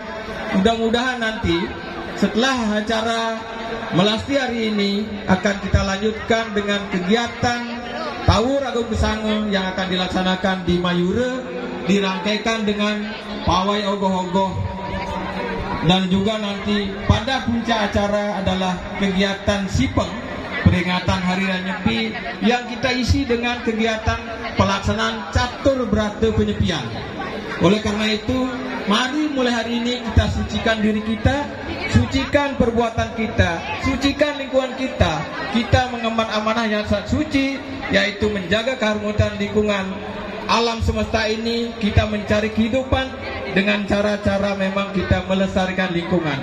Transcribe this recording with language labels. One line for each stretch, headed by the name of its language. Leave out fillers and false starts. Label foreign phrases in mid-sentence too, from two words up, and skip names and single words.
Indonesian: Mudah-mudahan nanti setelah acara melasti hari ini akan kita lanjutkan dengan kegiatan Tawur Agung Besange yang akan dilaksanakan di Mayura, dirangkaikan dengan pawai ogoh-ogoh, dan juga nanti pada puncak acara adalah kegiatan Sipeng, peringatan Hari Raya Nyepi, yang kita isi dengan kegiatan pelaksanaan catur berata penyepian. Oleh karena itu, mari mulai hari ini kita sucikan diri kita, sucikan perbuatan kita, sucikan lingkungan kita. Kita mengemban amanah yang sangat suci, yaitu menjaga keharmonisan lingkungan alam semesta ini. Kita mencari kehidupan dengan cara-cara memang kita melestarikan lingkungan.